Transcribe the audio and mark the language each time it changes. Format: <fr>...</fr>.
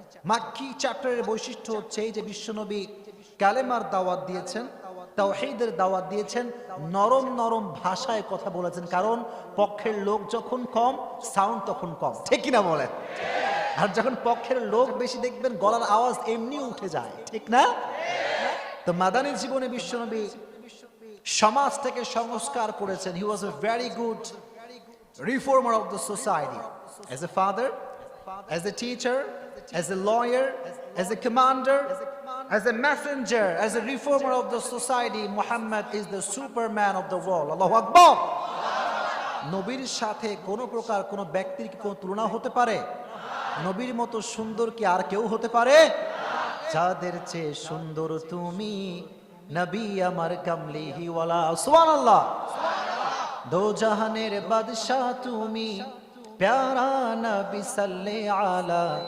<bn>মাক্কি চ্যাপ্টারের বৈশিষ্ট্য হচ্ছে এই যে বিশ্বনবী কালেমার দাওয়াত দিয়েছেন, তাওহীদের দাওয়াত দিয়েছেন, নরম নরম ভাষায় কথা বলেছেন, কারণ পক্ষের লোক যখন কম সাউন্ড তখন কম, ঠিক কিনা বলেন? আর যখন পক্ষের লোক বেশি দেখবেন গলার আওয়াজ এমনি উঠে যায়, ঠিক না? তো মাদানী জীবনে বিশ্বনবী সমাজ থেকে সংস্কার করেছেন।</bn> <en>He was a very good reformer of the society. As a father, as a teacher, as a lawyer, as a commander, as a messenger, as a reformer of the society, Muhammad is the superman of the world.</en> <ar>Allahu Akbar!</ar> <bn>নবীর সাথে কোন প্রকার কোন ব্যক্তির কি কোন তুলনা হতে পারে? নবীর মতো সুন্দর কি আর কেউ হতে পারে? যাদের চেয়ে সুন্দর তুমি নবী আমার কামলিহি ওয়ালা। সুবহানাল্লাহ। দো জাহানের বাদশা তুমি প্যারা নবী সাল্লে আলা।</bn>